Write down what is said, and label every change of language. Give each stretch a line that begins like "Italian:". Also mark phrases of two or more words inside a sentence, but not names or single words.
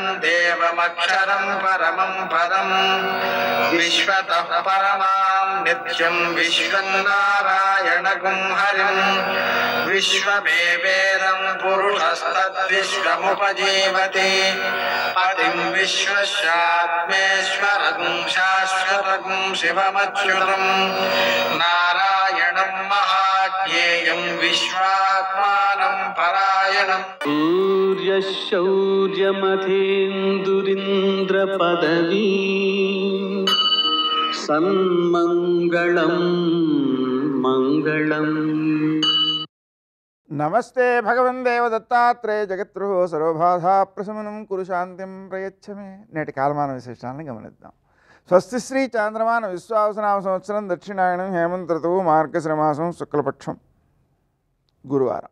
Sanskrit: देवमक्षरं परमं पदं विश्वतः परमां नित्यं विश्वं नारायणगुं हरिं विश्वमेवेदं पुरुषस्तद्विश्वमुपजीवति पतिं विश्वस्यात्मेश्वरगुं शाश्वतगुं शिवमच्युतं नारायणं महाज्ञेयं विश्वात्मानं परायणम् सूर्यशौर्यमथेन्दुरिन्द्रपदवी सन्मङ्गलं मङ्गलम्. నమస్తే భగవన్ దేవదత్తాత్రేయ జగద్గురు సర్వబాధా ప్రశమనం కురు శాంతిం ప్రయచ్చమే.
Telugu: నేటి కాలమాన విశేషాలను గమనిద్దాం. స్వస్తి శ్రీ చాంద్రమాన విశ్వావసనామ సంవత్సరం దక్షిణాయనం హేమంత ఋతువు మార్గశిర మాసం శుక్లపక్షం గురువారం.